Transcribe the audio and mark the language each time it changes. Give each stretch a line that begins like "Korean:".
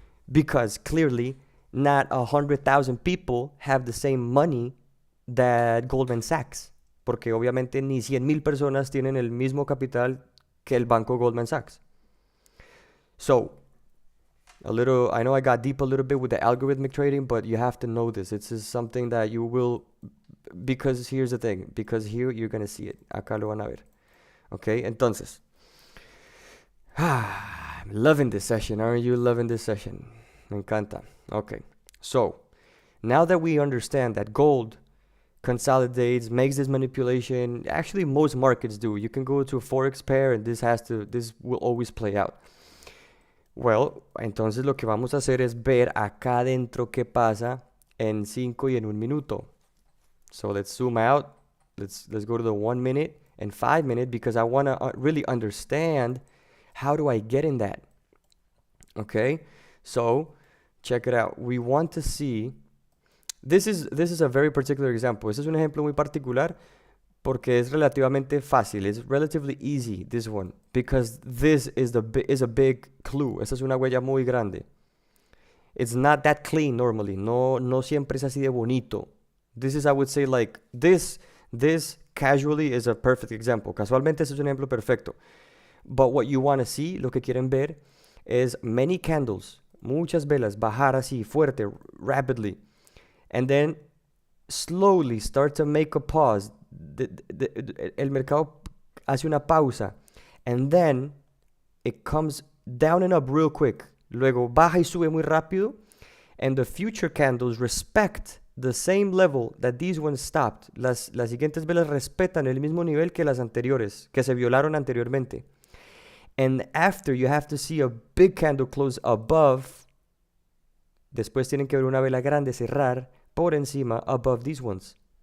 English: Because clearly, not 100,000 people have the same money that Goldman Sachs.
Spanish: Porque obviamente ni 100,000 personas tienen el mismo capital que el banco Goldman Sachs.
English: So, I know I got deep a little bit with the algorithmic trading, but you have to know this. It's just something that you will, because here's the thing, because here you're going to see it.
Spanish: Acá lo van a ver. Okay, entonces.
English: I'm loving this session. Aren't you loving this session?
Spanish: Me encanta.
English: Okay, so, now that we understand that gold consolidates, makes this manipulation, actually most markets do. You can go to a forex pair and this will always play out.
Spanish: Well, entonces lo que vamos a hacer es ver acá adentro qué pasa en 5 y en 1 minuto.
English: So let's zoom out. Let's go to the 1 minute and 5 minute because I want to really understand how do I get in that. Okay? So, check it out. We want to see this is a very particular example.
Spanish: Este es un ejemplo muy particular porque es relativamente fácil.
English: It's relatively easy, this one, because this is a big clue.
Spanish: Esta es una huella muy grande.
English: It's not that clean normally.
Spanish: No siempre es así de bonito.
English: This is, I would say, like, this casually is a perfect example.
Spanish: Casualmente este es un ejemplo perfecto.
English: But what you want to see,
Spanish: lo que quieren ver,
English: is many candles,
Spanish: muchas velas, bajar así, fuerte,
English: rapidly. And then slowly start to make a pause.
Spanish: El mercado hace una pausa.
English: And then it comes down and up real quick.
Spanish: Luego baja y sube muy rápido.
English: And the future candles respect the same level that these ones stopped.
Spanish: Las siguientes velas respetan el mismo nivel que las anteriores, que se violaron anteriormente.
English: And after, you have to see a big candle close above.
Spanish: Después tienen que ver una vela grande cerrar por encima,
English: above these ones.